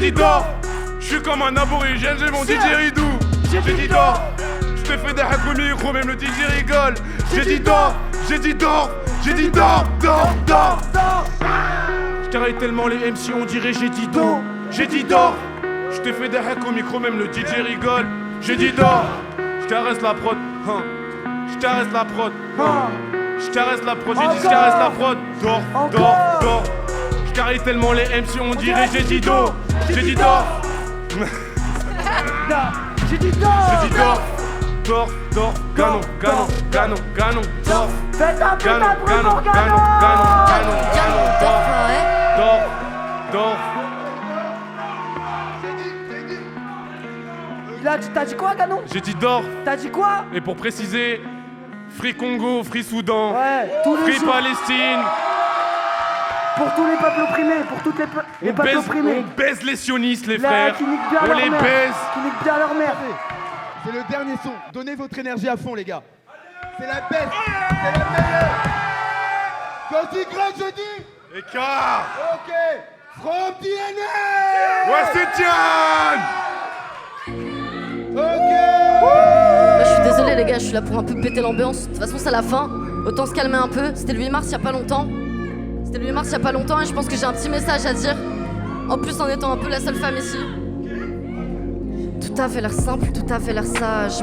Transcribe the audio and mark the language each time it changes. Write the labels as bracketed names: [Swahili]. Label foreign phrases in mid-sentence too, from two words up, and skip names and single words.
[French] dit d'or, je suis comme un aborigène, j'ai mon DJ Ridou, j'ai dit d'or, je te fais des hacks au micro, même le DJ rigole, j'ai dit d'or, j'ai dit d'or, j'ai dit d'or, d'or, d'or, je carré tellement les MC on dirait j'ai dit d'or, j'ai dit d'or, je te fais des hacks au micro, même le DJ rigole, j'ai dit d'or, je caresse la prod, je caresse la prod, je caresse la prod, j'ai dit je caresse la prod, d'or, d'or, d'or. Je caresse tellement les MC on dirait j'ai dit d'or, j'ai dit d'or. J'ai dit d'or, j'ai dit d'or, d'or, d'or, ganon, ganon, ganon, ganon, d'or. Faites un putain Ganon, de bruit ganon, pour ganon, Ganon. ganon, ganon, ganon, d'or, d'or. T'as dit quoi, Ganon? J'ai dit d'or. T'as dit quoi? Et pour préciser, [English] Free Congo, Free Soudan, [French] tous les Free jours. Palestine. Pour tous les peuples opprimés, pour toutes les peuples opprimés. On baise les sionistes, les Là, frères. qui niquent bien On leur les mère. baise. Qui niquent bien leur mère. C'est le dernier son. Donnez votre énergie à fond, les gars. C'est la bête. C'est la meilleure. Quand je dis grand, je dis. Écart. [English] Ok. From DNA. [French] Ouais, c'est Tian. Bah, je suis désolé les gars, je suis là pour un peu péter l'ambiance. De toute façon c'est la fin, autant se calmer un peu. C'était le 8 mars il y a pas longtemps. C'était le 8 mars il y a pas longtemps et je pense que j'ai un petit message à dire. En plus en étant un peu la seule femme ici. Tout a fait l'air simple, tout a fait l'air sage.